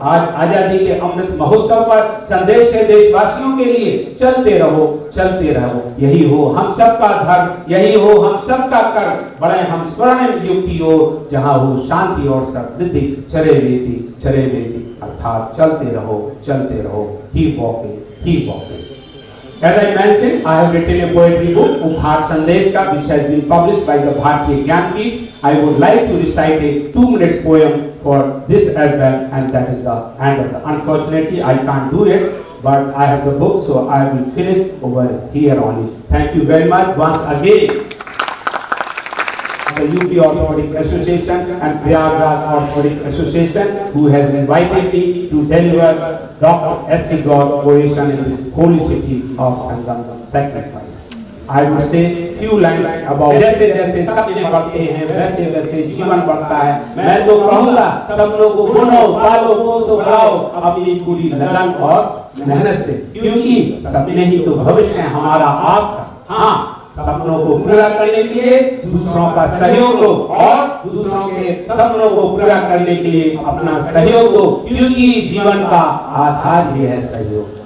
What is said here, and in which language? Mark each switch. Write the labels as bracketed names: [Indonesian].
[Hindi] आज आजादी के अमृत महोत्सव पर संदेश है देशवासियों के लिए, चलते रहो। यही हो हम सबका धर्म, यही हो हम सबका कर्म, बढ़े हम स्वर्णिम युग की ओर, जहां हो शांति और समृद्धि। चरे बेती अर्थात चलते रहो। [English] Keep walking. As I mentioned, I have written a poetry book, Upahar Sandeshka, which has been published by the Bharatiya Jnanpith. I would like to recite a 2-minute poem for this as well, and that is the end of the. Unfortunately, I can't do it, but I have the book, so I will finish over here only. Thank you very much once again. The UP Orthopaedic Association and Prayagraj Orthopaedic Association, who has invited me to deliver Dr SC Gaur Oration in the holy city of Sangam sacrifice. I would say few lines about [Hindi] जैसे जैसे सपने बढ़ते हैं वैसे वैसे जीवन बढ़ता है. मैं तो कहूँगा सपनों को बुनो, पालो, पोसो, बढ़ाओ अपनी पूरी लगन और मेहनत से, क्योंकि सपने ही तो भविष्य है हमारा आपका. हाँ, सपनों को पूरा करने के लिए दूसरों का सहयोग दो और दूसरों के सपनों को पूरा करने के लिए अपना सहयोग दो, क्योंकि जीवन का आधार ही है सहयोग.